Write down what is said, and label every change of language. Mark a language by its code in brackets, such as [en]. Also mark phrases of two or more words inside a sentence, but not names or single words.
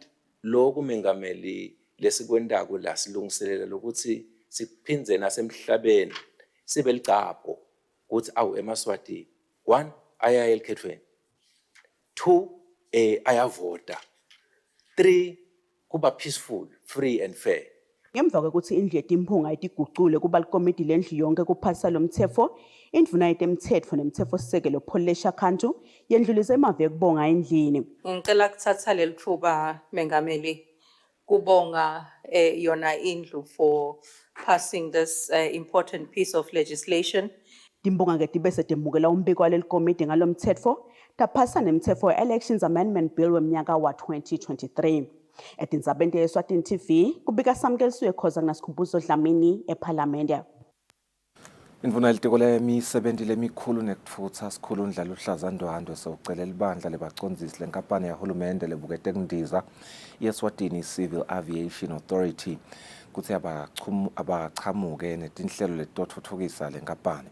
[ss] Lokhu mengameli lesikwendako la silungiselela lokuthi siphindze nasemhlabeni sibe licapho ukuthi awu eMaswati 1 aya elikhethweni 2 ayavota 3 kuba [en] peaceful free and fair. [ss] Ngemva kokuthi indlu yetimphunga itigucule kuba likomiti lendlu yonke kuphasa lo mthetho, indvuna yetemthetfo nemtsetfosisekelo Pholesha Khantu yendlulise emave ekubonga endlini. Ngicela kuthatha leli thuba mengameli kubonga yona indlu [en] for passing this important piece of legislation. [ss] Timbonga ke tibese temukela umbiko waleli komiti ngalo mthetfo taphasa nemthetfo Elections Amendment Bill wemnyaka wa 2023. Etindzabeni te-Eswatini TV kubika Samkelisiwe Khoza kunasikhumbuzo Dlamini ePhalamende. Indvuna yelitiko lemisebenzi lemikhulu nekutfutsa sikhulu ndlala uhlazandwandwe sewucelela ibandla lebacondzisi lenkampani yahulumende lebukete kundiza i-Eswatini Civil Aviation Authority kutsi abachamuke netinhlelo letotfutfukisa lenkampani.